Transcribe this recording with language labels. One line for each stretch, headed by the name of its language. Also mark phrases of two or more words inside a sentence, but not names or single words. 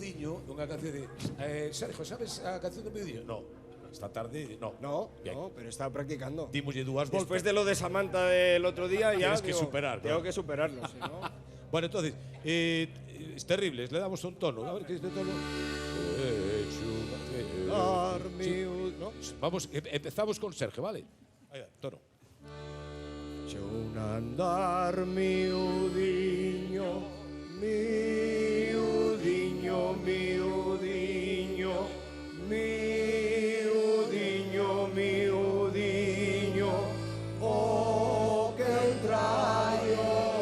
Galician: Miudiño, unha canción de Sergio, sabes a canción do Miudiño?
Spanish: No, esta tarde no. No, pero estaba practicando.
Galician: Dímoslle dúas voltas.
Spanish: Después de lo de Samantha del otro día, ya tienes que superar, tengo claro. que superarlo, si no. Bueno, entonces, es terrible, le damos un tono. A ver qué es de tono. ¿No? Vamos, empezamos con Sergio, ¿vale? Ahí va, tono.
Galician: Un andar miudiño, miudiño, miudiño, miudiño, miudiño, oh, que el traio.